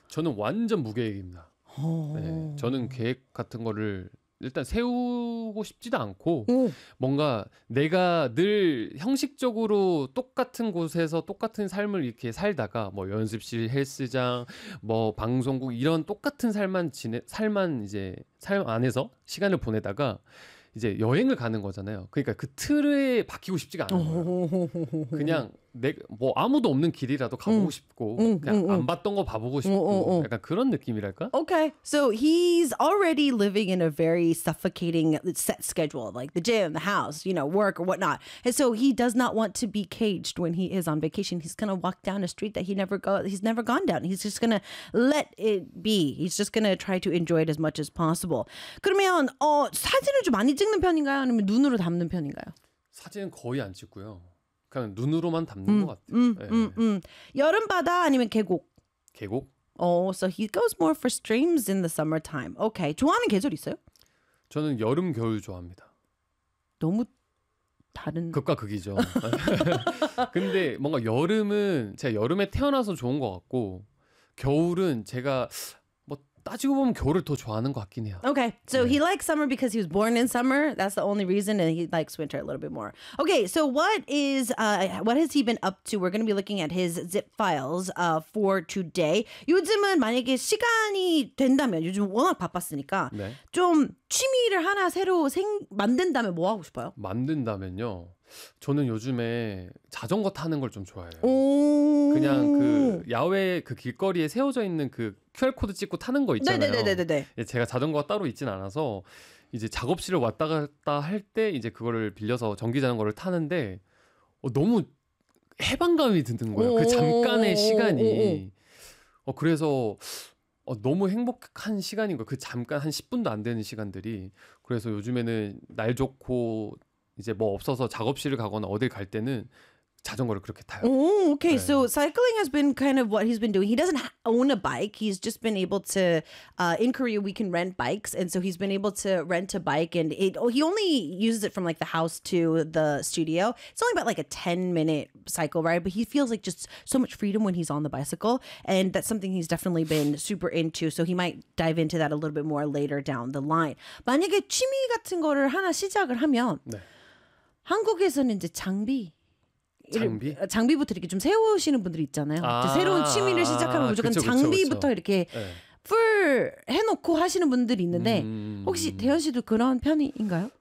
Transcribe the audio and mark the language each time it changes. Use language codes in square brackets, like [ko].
[ko] 저는 완전 무계획입니다. 네, 저는 계획 같은 거를 일단 세우고 싶지도 않고 뭔가 내가 늘 형식적으로 똑같은 곳에서 똑같은 삶을 이렇게 살다가 뭐 연습실, 헬스장, 뭐 방송국 이런 똑같은 삶 안에서 시간을 보내다가 이제 여행을 가는 거잖아요. 그러니까 그 틀에 박히고 싶지가 않아요. 그냥 내 뭐 아무도 없는 길이라도 가보고 싶고 그냥 안 봤던 거 봐보고 싶고 약간 그런 느낌이랄까? [en] Okay. So he's already living in a very suffocating set schedule like the gym, the house, you know, work or whatnot. And so he does not want to be caged when he is on vacation. He's going to walk down a street that he's never gone down. He's just going to let it be. He's just going to try to enjoy it as much as possible. [ko] 그러면 사진을 좀 많이 찍는 편인가요? 아니면 눈으로 담는 편인가요? 사진은 거의 안 찍고요. 그냥 눈으로만 담는 것 같아요. 여름 바다 아니면 계곡? 계곡? [en] Oh, so he goes more for streams in the summertime. [ko] Okay. 좋아하는 계절 있어요? 저는 여름 겨울 좋아합니다. 너무 다른 극과 극이죠. 근데 뭔가 여름은 제가 여름에 태어나서 좋은 것 같고 겨울은 제가 따지고 보면 겨울을 더 좋아하는 것 같긴 해요. [en] Okay, so 네. he likes summer because he was born in summer. That's the only reason, and he likes winter a little bit more. Okay, so what is what has he been up to? We're going to be looking at his zip files for today. [ko] 요즘은 만약에 시간이 된다면 요즘 워낙 바빴으니까 네. 좀 취미를 하나 새로 만든다면 뭐 하고 싶어요? 만든다면요. 저는 요즘에 자전거 타는 걸 좀 좋아해요. 오~ 그냥 그 야외 그 길거리에 세워져 있는 그 QR 코드 찍고 타는 거 있잖아요. 네네네네네. 제가 자전거가 따로 있진 않아서 이제 작업실을 왔다 갔다 할 때 이제 그거를 빌려서 전기 자전거를 타는데 너무 해방감이 드는 거예요. 그 잠깐의 시간이. 그래서 너무 행복한 시간인 거예요. 그 잠깐 한 10분도 안 되는 시간들이. 그래서 요즘에는 날 좋고 이제 뭐 없어서 작업실을 가거나 어딜 갈 때는 자전거를 그렇게 타요. [en] Oh, okay. 네. So cycling has been kind of what he's been doing. He doesn't own a bike. He's just been able to in Korea we can rent bikes and so he's been able to rent a bike and it he only uses it from like the house to the studio. It's only about like a 10 minute cycle ride, but he feels like just so much freedom when he's on the bicycle and that's something he's definitely been super into. So he might dive into that a little bit more later down the line. [ko] 만약에 취미 같은 거를 하나 시작을 하면 네. 한국에서는 이제 장비? 장비부터 이렇게 좀 세우시는 분들이 있잖아요. 아, 새로운 취미를 시작하면 무조건 그쵸, 장비부터 그쵸. 이렇게 풀 해놓고 하시는 분들이 있는데 혹시 대현 씨도 그런 편인가요?